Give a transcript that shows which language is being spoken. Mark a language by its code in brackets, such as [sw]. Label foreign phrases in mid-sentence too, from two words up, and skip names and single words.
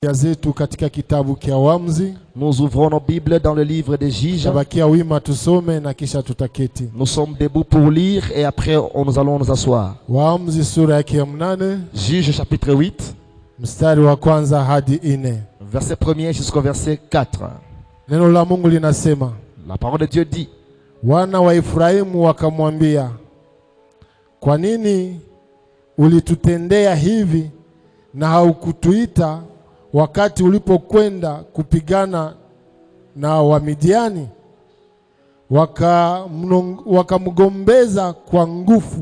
[sw] Zetu katika kitabu kia Waamuzi. [fr] Nous ouvrons nos Bibles dans le livre des Juges. [sw] Tabakia wima tusome na kisha tutaketi. [fr] Nous sommes debout pour lire et après nous allons nous asseoir. [sw] Waamuzi sura yake ya 8. [fr] Juges chapitre 8. [sw] Mstari wa kwanza hadi 4. [fr] Verset 1er jusqu'au verset 4. [sw] Neno la Mungu linasema, [fr] la parole de Dieu dit, [sw] wana wa Efraimu wakamwambia, kwa nini ulitutendea hivi na haukutuita wakati ulipokwenda kupigana na Wamidiani? Wakamgombeza kwa nguvu.